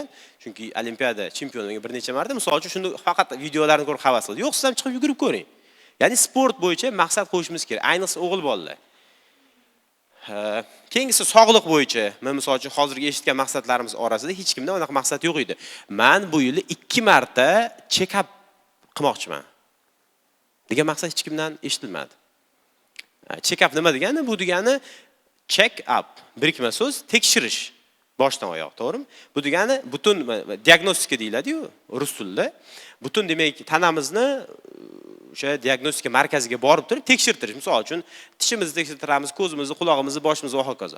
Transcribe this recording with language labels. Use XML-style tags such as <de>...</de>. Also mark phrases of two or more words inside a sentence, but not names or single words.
<uz>Chunki Olimpiada chempioniga bir necha marta, misol uchun shuni faqat videolarini ko'rib havas qildi. Yo'q, siz ham chiqib yugurib ko'ring. Ya'ni sport bo'yicha maqsad qo'yishimiz kerak, ayniqsa o'g'il bolalar. Keyingisi sog'liq bo'yicha, men misol uchun hozirgi eshitgan maqsadlarimiz orasida hech kimda unaqa maqsad yo'q edi. Men bu yil 2 marta check-up qilmoqchiman degan maqsad hech kimdan eshitilmadi. Check-up nima degani? Bu degani check-up, birikma so'z, tekshirish boshdan oyoq, to'g'rimi? Bu degani butun diagnostika deyiladi-ku rus tilida. Butun demak tanamizni o'sha diagnostika markaziga borib turib tekshirtirish. Misol uchun tishimizni tekshirtiramiz, ko'zimizni, qulog'imizni, boshimizni va hokazo.</uz>